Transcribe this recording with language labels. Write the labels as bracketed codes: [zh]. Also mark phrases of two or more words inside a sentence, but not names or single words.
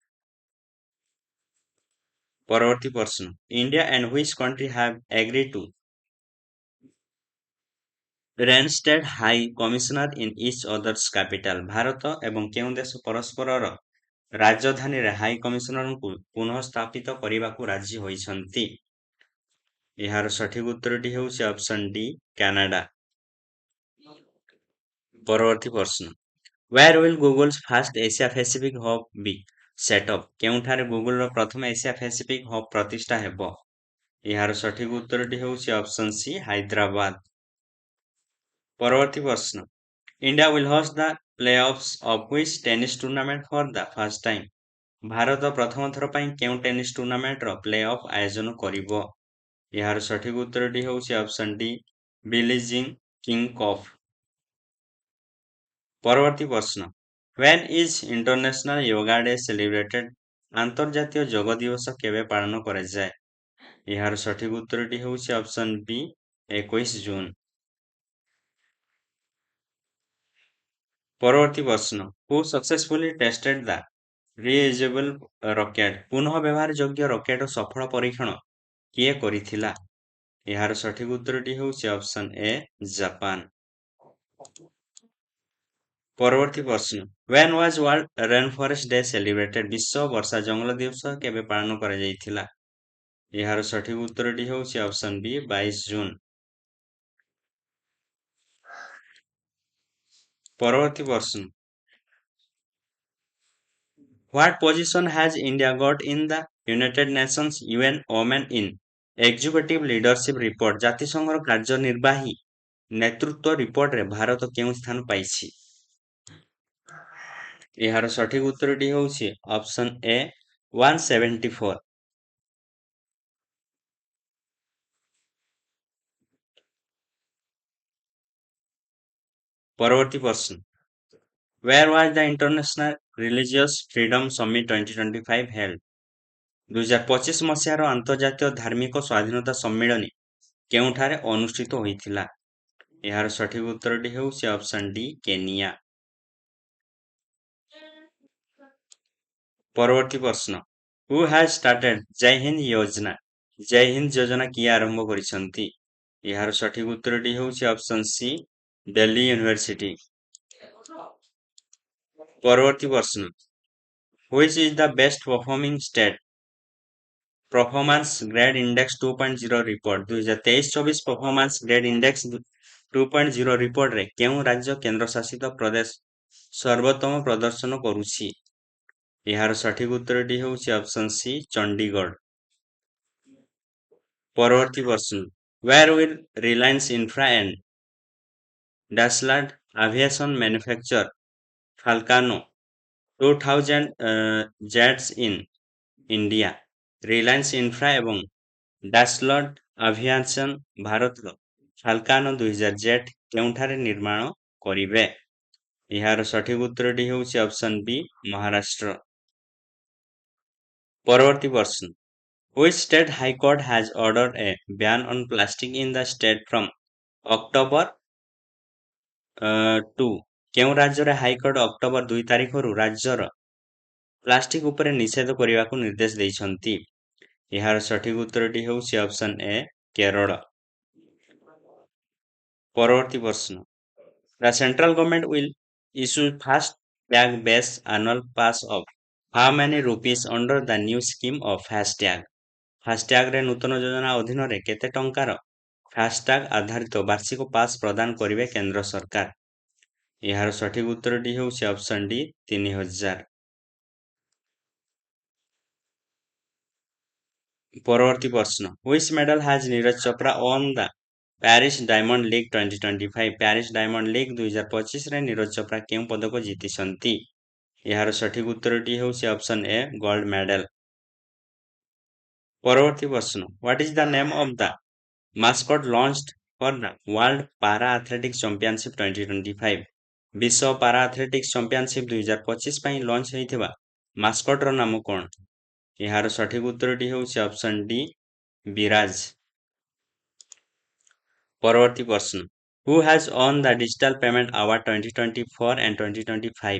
[or] ପରବର୍ତ୍ତୀ ପ୍ରଶ୍ନ, [en] India and which country have agree to reinstate high commissioner in each others capital? [or] ଭାରତ ଏବଂ କେଉଁ ଦେଶ ପରସ୍ପରର ରାଜଧାନୀରେ ହାଇ କମିଶନରଙ୍କୁ ପୁନଃସ୍ଥାପିତ କରିବାକୁ ରାଜି ହୋଇଛନ୍ତି? ଏହାର ସଠିକ ଉତ୍ତରଟି ହେଉଛି ଅପସନ୍ ଡି କାନାଡା। ପରବର୍ତ୍ତୀ ପ୍ରଶ୍ନ, [en] where will Google's first Asia Pacific hub be set up? [or] କେଉଁଠାରେ ଗୁଗଲର ପ୍ରଥମ ଏସିଆ ପାସିଫିକ ହବ୍ ପ୍ରତିଷ୍ଠା ହେବ? ଏହାର ସଠିକ ଉତ୍ତରଟି ହେଉଛି ଅପସନ୍ ସି ହାଇଦ୍ରାବାଦ। ପରବର୍ତ୍ତୀ ପ୍ରଶ୍ନ, [en] ଇଣ୍ଡିଆ will host the playoffs of which tennis tournament for the first time? [or] ଭାରତ ପ୍ରଥମ ଥର ପାଇଁ କେଉଁ ଟେନିସ୍ ଟୁର୍ଣ୍ଣାମେଣ୍ଟର ପ୍ଲେ ଅଫ୍ ଆୟୋଜନ କରିବ? ଏହାର ସଠିକ ଉତ୍ତରଟି ହେଉଛି ଅପସନ୍ ଡି ବିଲିଜିଂ କିଙ୍ଗ କପ୍। ପରବର୍ତ୍ତୀ ପ୍ରଶ୍ନ, [en] when is international yoga day celebrated? [or] ଆନ୍ତର୍ଜାତୀୟ ଯୋଗ ଦିବସ କେବେ ପାଳନ କରାଯାଏ? ଏହାର ସଠିକ ଉତ୍ତରଟି ହେଉଛି ଅପସନ୍ ବି 21 ଜୁନ। ପରବର୍ତ୍ତୀ ପ୍ରଶ୍ନ, [en] who successfully tested the reusable rocket? [or] ପୁନଃ ବ୍ୟବହାର ଯୋଗ୍ୟ ରକେଟ ସଫଳ ପରୀକ୍ଷଣ କିଏ କରିଥିଲା? ଏହାର ସଠିକ ଉତ୍ତରଟି ହେଉଛି ଅପସନ୍ ଏ ଜାପାନ। ପରବର୍ତ୍ତୀ ପ୍ରଶ୍ନ, [en] when was world rainforest day celebrated? [or] ବିଶ୍ୱ ବର୍ଷା ଜଙ୍ଗଲ ଦିବସ କେବେ ପାଳନ କରାଯାଇଥିଲା? ଏହାର ସଠିକ ଉତ୍ତରଟି ହେଉଛି ଅପସନ୍ ବି 22 ଜୁନ। ପରବର୍ତ୍ତୀ ପ୍ରଶ୍ନ, [en] what position has India got in the United Nations UN Women in Executive Leadership report? [or] ଜାତିସଂଘର କାର୍ଯ୍ୟନିର୍ବାହୀ ନେତୃତ୍ୱ ରିପୋର୍ଟରେ ଭାରତ କେଉଁ ସ୍ଥାନ ପାଇଛି? ଏହାର ସଠିକ ଉତ୍ତରଟି ହେଉଛି ଅପସନ୍ ଏ 174। ପରବର୍ତ୍ତୀ ପ୍ରଶ୍ନ, [en] where was the International Religious Freedom Summit 2025 held? [or] 2025 ମସିହାର ଆନ୍ତର୍ଜାତୀୟ ଧାର୍ମିକ ସ୍ୱାଧୀନତା ସମ୍ମିଳନୀ କେଉଁଠାରେ ଅନୁଷ୍ଠିତ ହୋଇଥିଲା? ଏହାର ସଠିକ ଉତ୍ତରଟି ହେଉଛି ଅପସନ୍ ଡି କେନିଆ। ପରବର୍ତ୍ତୀ ପ୍ରଶ୍ନ, [en] who has started ଜୟ ହିନ୍ଦ ଯୋଜନା? [or] ଜୟ ହିନ୍ଦ ଯୋଜନା କିଏ ଆରମ୍ଭ କରିଛନ୍ତି? ଏହାର ସଠିକ ଉତ୍ତରଟି ହେଉଛି ଅପସନ୍ ସି ଦିଲ୍ଲୀ ୟୁନିଭର୍ସିଟି। ପରବର୍ତ୍ତୀ ପ୍ରଶ୍ନ, [en] which is the best performing state performance grade index 2.0 report? [or] 2023-24 performance grade index 2.0 ରିପୋର୍ଟରେ କେଉଁ ରାଜ୍ୟ କେନ୍ଦ୍ରଶାସିତ ପ୍ରଦେଶ ସର୍ବୋତ୍ତମ ପ୍ରଦର୍ଶନ କରୁଛି? ଏହାର ସଠିକ ଉତ୍ତରଟି ହେଉଛି ଅପସନ୍ ସି ଚଣ୍ଡିଗଡ଼। ପରବର୍ତ୍ତୀ ପ୍ରଶ୍ନ, [en] where will Reliance Infra and Dassault Aviation manufacture Falcon 2000 jets in India? [or] ରିଲାଏନ୍ସ ଇନଫ୍ରା ଏବଂ ଡାସଲ୍ଟ ଆଭିଆସନ୍ ଭାରତର ଫାଲକାନ 2000 ଜେଟ୍ କେଉଁଠାରେ ନିର୍ମାଣ କରିବେ? ଏହାର ସଠିକ ଉତ୍ତରଟି ହେଉଛି ଅପସନ୍ ବି ମହାରାଷ୍ଟ୍ର। ପରବର୍ତ୍ତୀ ପ୍ରଶ୍ନ, [en] which state high court has ordered a ban on plastic in the state from October 2? [or] କେଉଁ ରାଜ୍ୟରେ ହାଇକୋର୍ଟ ଅକ୍ଟୋବର 2 ତାରିଖରୁ ରାଜ୍ୟର ପ୍ଲାଷ୍ଟିକ ଉପରେ ନିଷେଧ କରିବାକୁ ନିର୍ଦ୍ଦେଶ ଦେଇଛନ୍ତି? ଏହାର ସଠିକ ଉତ୍ତରଟି ହେଉଛି ଅପସନ୍ ଏ କେରଳ। ପରବର୍ତ୍ତୀ ପ୍ରଶ୍ନ, [en] the central government will issue fast tag based annual pass of how many rupees under the new scheme of FASTag? [or] ଫାସ୍ଟ୍ୟାଗରେ ନୂତନ ଯୋଜନା ଅଧୀନରେ କେତେ ଟଙ୍କାର ଫାସ୍ଟ୍ୟାଗ ଆଧାରିତ ବାର୍ଷିକ ପାସ୍ ପ୍ରଦାନ କରିବେ କେନ୍ଦ୍ର ସରକାର? ଏହାର ସଠିକ ଉତ୍ତରଟି ହେଉଛି ଅପସନ୍ ଡି 3000। ପରବର୍ତ୍ତୀ ପ୍ରଶ୍ନ, [en] which medal has ନୀରଜ ଚୋପ୍ରା won the Paris Diamond League 2025? [or] ପ୍ୟାରିସ୍ ଡାଇମଣ୍ଡ ଲିଗ୍ 2025ରେ ନୀରଜ ଚୋପ୍ରା କେଉଁ ପଦକ ଜିତିଛନ୍ତି? ଏହାର ସଠିକ ଉତ୍ତରଟି ହେଉଛି ଅପସନ୍ ଏ ଗୋଲ୍ଡ ମେଡାଲ। ପରବର୍ତ୍ତୀ ପ୍ରଶ୍ନ, [en] what is the name of the mascot launched for the World Para Athletics Championship 2025? [or] ବିଶ୍ୱ ପାରା ଆଥଲେଟିକ୍ସ ଚାମ୍ପିଅନସିପ୍ 2025 ପାଇଁ ଲଞ୍ଚ ହୋଇଥିବା ମାସ୍କଟର ନାମ କଣ? ଏହାର ସଠିକ ଉତ୍ତରଟି ହେଉଛି ଅପସନ୍ ଡି ବିରାଜ। ପରବର୍ତ୍ତୀ ପ୍ରଶ୍ନ, [en] who has won the digital payment award 2024 and 2025?